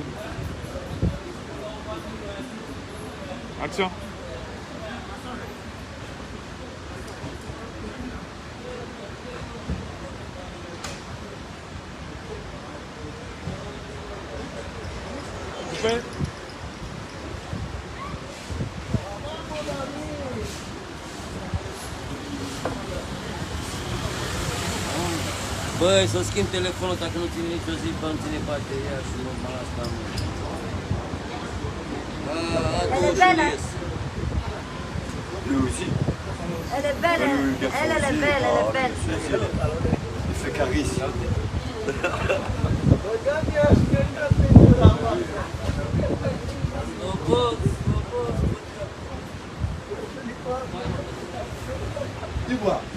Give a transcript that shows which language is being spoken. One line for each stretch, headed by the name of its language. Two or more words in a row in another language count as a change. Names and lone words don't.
French: Action. Coupé.
Romanian: Băi, să schimb telefonul dacă nu ține nicio zi, nu ține bateria și normal asta nu.
French: Lui aussi. Elle est belle, elle est belle, elle est belle. Il fait carisse. Dis-moi.